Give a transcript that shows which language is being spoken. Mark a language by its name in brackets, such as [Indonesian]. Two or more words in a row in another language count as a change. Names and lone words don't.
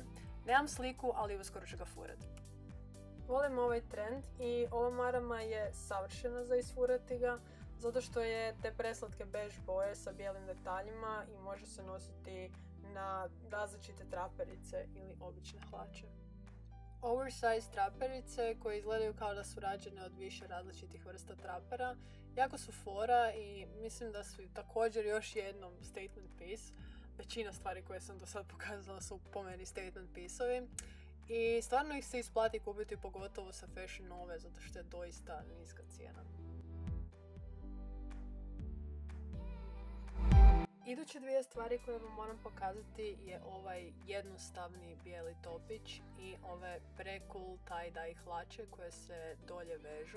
[Croatian] Nemam sliku, ali uskoro ću ga furati. Volim ovaj trend i ova marama je savršena za isfurati ga, zato što je te preslatke bež boje sa bijelim detaljima i može se nositi na različite traperice ili obične hlače. Oversize traperice koje izgledaju kao da su rađene od više različitih vrsta trapera jako su fora i mislim da su također još jednom [English] statement piece. [Croatian] Većina stvari koje sam do sad pokazala su po meni [English] statement piece-ovi [Croatian] i stvarno ih se isplati kupiti pogotovo sa Fashion Nove zato što je doista niska cijena. Iduće dvije stvari koje vam moram pokazati je ovaj jednostavni bijeli topić i ove pre-cool tie-dye hlače koje se dolje vežu.